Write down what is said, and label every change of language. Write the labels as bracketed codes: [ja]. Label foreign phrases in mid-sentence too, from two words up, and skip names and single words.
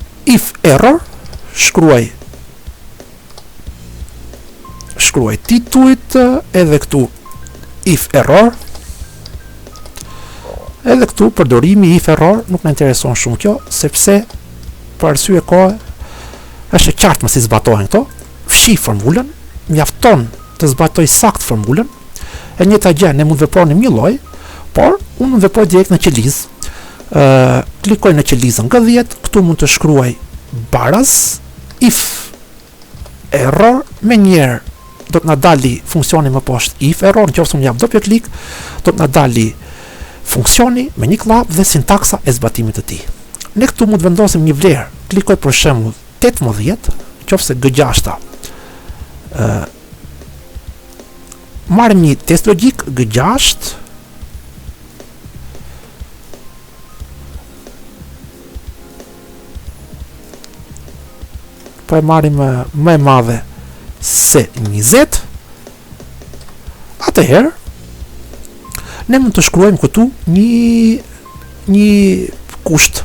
[en] if error, [sq] shkruaj titujt, edhe këtu [en] if error, [sq] edhe këtu përdorimi [en] if error [sq] nuk në intereson shumë kjo, sepse për arsye kohë është e qartë më si zbatohen këto, fshi formulën, mjafton të zbatoj sakt formulën, e njëjta gjë ne mund vepronim një lloj, por unë mund veproj direkt në qelizë. Klikoj në qelizën G10, këtu mund të shkruaj baraz [en] if error, [sq] me njerë do të na dali funksioni më poshtë [en] if error, [sq] nëse unë jap doppio klik, do të na dali funksioni me një klap dhe sintaksa e zbatimit të tij. Ne këtu mund të vendosim një vlerë, klikoj për shembull 18, nëse G6 marrim një test logjik G6 po e marrim më e madhe se 20, atëherë ne mund të shkruajmë këtu një kusht.